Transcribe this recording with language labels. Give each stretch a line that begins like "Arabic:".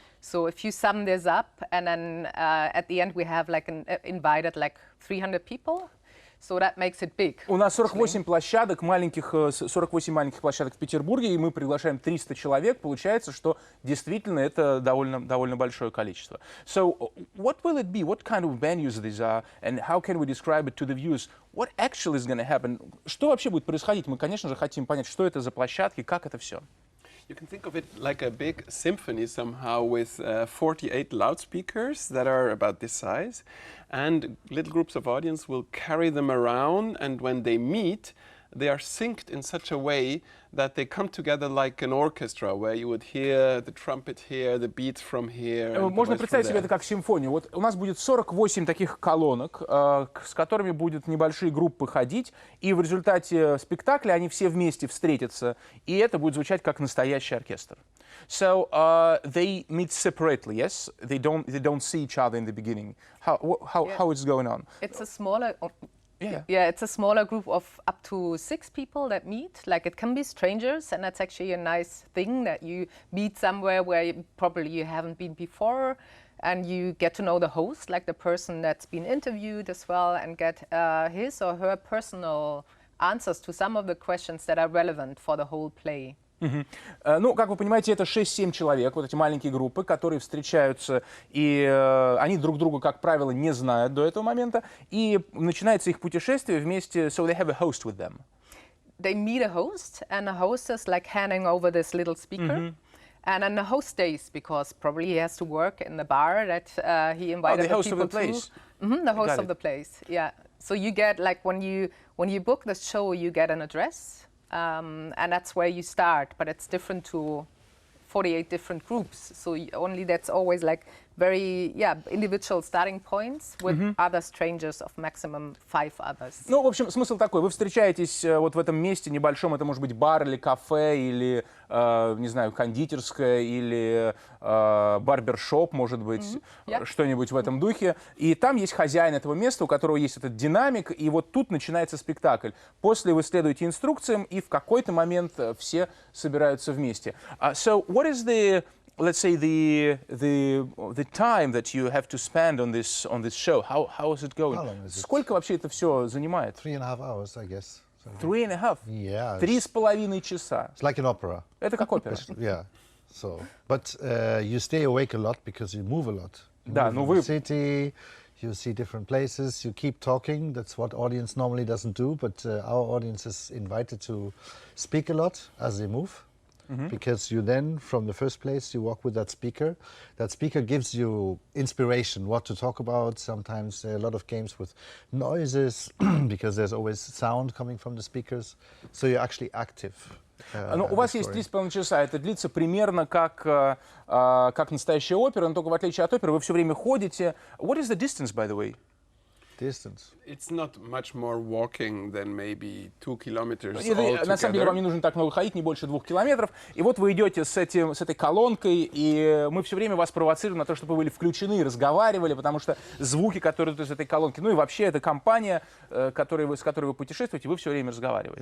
English: So if you sum this up, and then at the end we have like invited like 300 people. So that makes it big.
Russian: У нас 48 площадок, 48 маленьких площадок в Петербурге, и мы приглашаем 300 человек. Получается, что действительно это довольно большое количество.
English: So what will it be? What kind of venues these are? And how can we describe it to the viewers? What actually is going to happen?
Russian: Что вообще будет происходить? Мы, конечно же, хотим понять, что это за площадки, как это все.
English: You can think of it like a big symphony somehow with 48 loudspeakers that are about this size, and little groups of audience will carry them around, and when they meet, they are synced in such a way that they come together like an orchestra, where you would hear the trumpet here, the beats from here.
Russian: Можно представить себе это как симфонию. Вот у нас будет 48 таких колонок, с которыми будут небольшие группы ходить, и в результате спектакля они все вместе встретятся, и это будет звучать как настоящий оркестр.
English: So they meet separately, yes? They don't see each other in the beginning. How it's going on? It's a smaller. It's a smaller group of up to 6 people that meet. Like it can be strangers, and that's actually a nice thing that you meet somewhere where you haven't been before, and you get to know the host, like the person that's been interviewed as well, and get his or her personal answers to some of the questions that are relevant for the whole play.
Russian: Ну, как вы понимаете, это 6-7 человек, вот эти маленькие группы, которые встречаются, и они друг друга, как правило, не знают до этого момента, и начинается их путешествие вместе,
English: so they have a host with them. They meet a host, and the host is like handing over this little speaker. And then the host stays, because probably he has to work in the bar that he invited the host people of the place. to. The host of the place, yeah. So you get, like, when you book the show, you get an address. And that's where you start, but it's different to 48 different groups. So that's always like very individual starting points with other strangers of maximum 5 others.
Russian: Ну, в общем, смысл такой. Вы встречаетесь вот в этом месте небольшом, это может быть бар или кафе, или, не знаю, кондитерская, или барбершоп, может быть, что-нибудь в этом духе. И там есть хозяин этого места, у которого есть этот динамик, и вот тут начинается спектакль. После вы следуете инструкциям, и в какой-то момент все собираются вместе.
English: So, what is the... Let's say the time that you have to spend on this show. How is it going? How long is it?
Russian: Сколько вообще это все занимает?
English: 3.5 hours, I guess. So 3.5? Yeah.
Russian: 3,5 часа.
English: It's like an opera.
Russian: Это как опера.
English: Yeah. So, but you stay awake a lot because you move a lot. You
Russian: Да,
English: move
Russian: ну
English: in
Russian: вы...
English: the city, You see different places, you keep talking. That's what audience normally doesn't do, but our audience is invited to speak a lot as they move. Because you then, from the first place, you walk with that speaker. That speaker gives you inspiration, what to talk about. Sometimes there are a lot of games with noises, because there's always sound coming from the speakers. So you're actually active.
Russian: Ну, у вас есть 3,5 часа, это длится примерно как настоящая опера, но только в отличие от оперы вы все время ходите.
English: What is the distance, by the way? Distance. It's not much more walking than maybe 2 kilometers
Russian: На самом деле вам не нужно так много ходить, не больше 2 километров. И вот вы идете с этой колонкой, и мы все время вас провоцируем на то, чтобы вы были включены и разговаривали, потому что звуки, которые идут из этой колонки, ну и вообще эта компания, с которой вы путешествуете, вы все время разговариваете.